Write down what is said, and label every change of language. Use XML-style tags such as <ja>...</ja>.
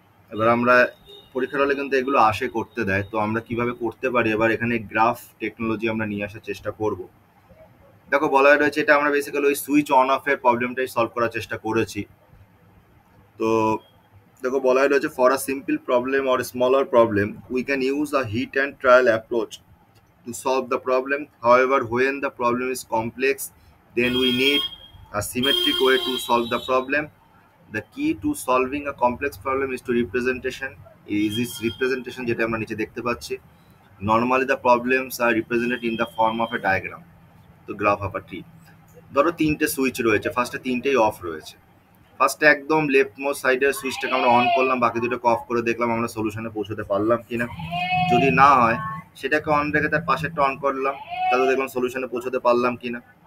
<bn>এবার আমরা পরীক্ষার হলে কিন্তু এগুলো আসে করতে দেয়, তো আমরা কিভাবে করতে পারি এবার এখানে গ্রাফ টেকনোলজি আমরা নিয়ে আসার চেষ্টা করব। দেখো বলা রয়েছে, এটা আমরা বেসিক্যালি ওই সুইচ অন অফ এর প্রবলেমটাই সলভ করার চেষ্টা করেছি। তো দেখো বলা রয়েছে,</bn> <en>For a simple problem or smaller problem we can use a hit and trial approach to solve the problem. However, when the problem is complex, then we need a symmetric way to solve the problem. The key to solving a complex problem is to representation. Is this representation</en> <bn>যেটা আমরা নিচে দেখতে পাচ্ছি?</bn> <en>Normally the problems are represented in the form of a diagram. তো graph of a tree.</en> <bn>ধরো তিনটে switch রয়েছে, ফার্স্টে তিনটেই অফ রয়েছে। ফার্স্টে একদম লেফট মোস্ট সাইডের সুইচটাকে আমরা অন করলাম, বাকি দুটোকে অফ করে দেখলাম আমরা সলিউশনে পৌঁছতে পারলাম কিনা। যদি না হয় সেটাকে অন রেখে তার পাশেরটা অন করলাম, তাহলে দেখলাম সলিউশনে পৌঁছতে পারলাম কিনা।</bn>